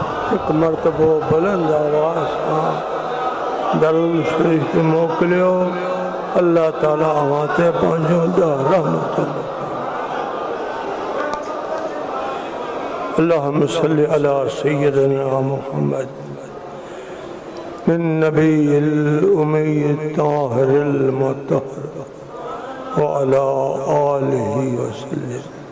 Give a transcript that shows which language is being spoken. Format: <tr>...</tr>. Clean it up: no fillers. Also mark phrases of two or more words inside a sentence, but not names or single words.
<sd>एक मरतबो बुलंद आवाज़ सां दरूद शरीफ मोकिलियो। अल्लाह ताला अवां ते पंहिंजो रहमत।</sd> <ar>اللهم صل على سيدنا محمد النبي الأمي الطاهر المطهر وعلى آله وسلم.</ar>